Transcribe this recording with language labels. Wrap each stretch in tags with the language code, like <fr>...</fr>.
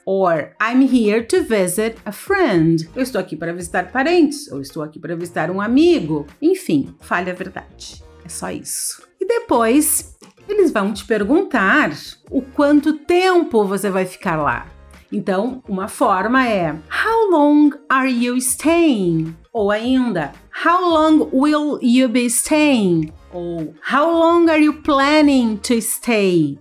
<en>Or I'm here to visit a friend.</en> <pt>Eu estou aqui para visitar parentes, ou estou aqui para visitar um amigo. Enfim, fale a verdade. É só isso. E depois, eles vão te perguntar o quanto tempo você vai ficar lá. Então, uma forma é</pt> <en>How long are you staying?</en> <pt>Ou ainda,</pt> <en>How long will you be staying? Ou How long are you planning to stay?</en>